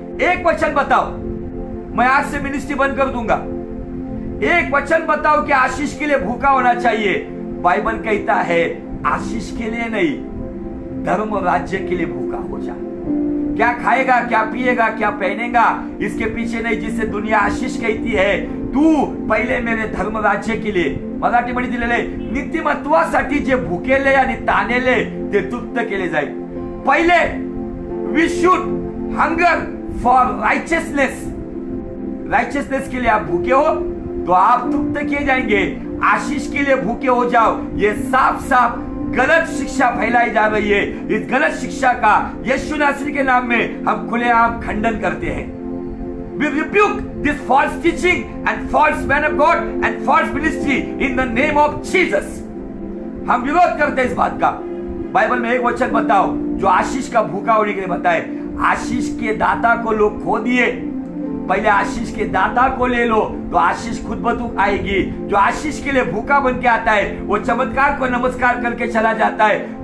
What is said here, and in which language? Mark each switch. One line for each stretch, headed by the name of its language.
Hindi: एक वचन बताओ, मैं आज से मिनिस्ट्री बंद कर दूंगा। एक वचन बताओ कि आशीष के लिए भूखा होना चाहिए। बाइबल कहता है आशीष के लिए नहीं, धर्म राज्य के लिए भूखा हो जा। क्या खाएगा, क्या पिएगा, क्या पहनेगा, इसके पीछे नहीं, जिससे दुनिया आशीष कहती है। तू पहिले मेरे धर्म राज्य के लिए,
Marathi: मराठी मध्ये दिलेले, नीतिमत्वासाठी जे भुकेले आणि तानेले ते तृप्त केले जाईल।
English: पहिले we should hunger for righteousness.
Hindi: Righteousness के लिए आप भूखे हो तो आप तृप्त किए जाएंगे। आशीष के लिए भूखे हो जाओ, ये साफ साफ गलत शिक्षा फैलाई जा रही है। इस गलत शिक्षा का यीशु नासरी के नाम में हम खुलेआम खंडन करते हैं।
English: We rebuke this false teaching and false man of God and false ministry in the name of Jesus.
Hindi: हम विरोध करते हैं इस बात का। बाइबल में एक वचन बताओ जो आशीष का भूखा होने के लिए बताए। आशीष के दाता को लोग खो दिए। पहले आशीष के दाता को ले लो तो आशीष खुद ब खुद आएगी। जो आशीष के लिए भूखा बन के आता है वो चमत्कार को नमस्कार करके चला जाता है।